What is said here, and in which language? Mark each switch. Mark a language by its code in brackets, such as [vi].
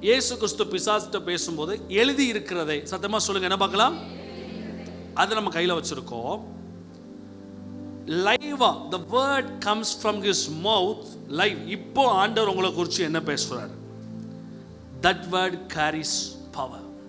[ta] இயேசு கிறிஸ்து பிசாசுகிட்ட பேசும்போது எழுதி இருக்கிறதை சத்தமா சொல்லுங்க, என்ன பார்க்கலாம்? அது நம்ம கையில் வச்சிருக்கோம். [en] லைவா the word comes from his mouth, live. [ta] இப்போ ஆண்டவர் உங்களை குறித்து என்ன பேசுறார்? [en] That word carries power.